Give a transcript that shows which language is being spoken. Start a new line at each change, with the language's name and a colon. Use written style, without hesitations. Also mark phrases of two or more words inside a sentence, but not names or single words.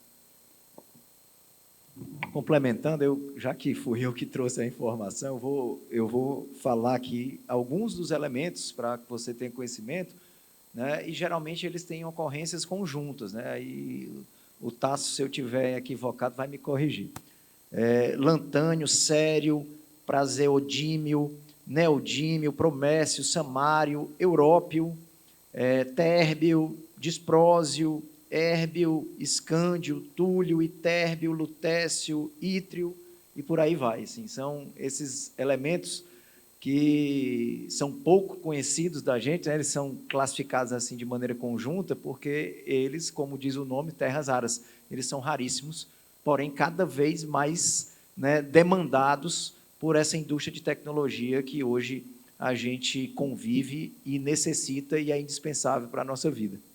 Portuguese: Complementando, já que fui eu que trouxe a informação, eu vou falar aqui alguns dos elementos para que você tenha conhecimento, né? E geralmente eles têm ocorrências conjuntas, né? Aí o Tasso, se eu estiver equivocado, vai me corrigir. Lantânio, sério, praseodímio, neodímio, promécio, samário, európio, térbio, disprósio, érbio, escândio, túlio, itérbio, lutécio, ítrio e por aí vai. Assim, são esses elementos que são pouco conhecidos da gente, né? Eles são classificados assim de maneira conjunta, porque eles, como diz o nome, terras raras, eles são raríssimos, porém cada vez mais, né, demandados por essa indústria de tecnologia que hoje a gente convive e necessita e é indispensável para a nossa vida.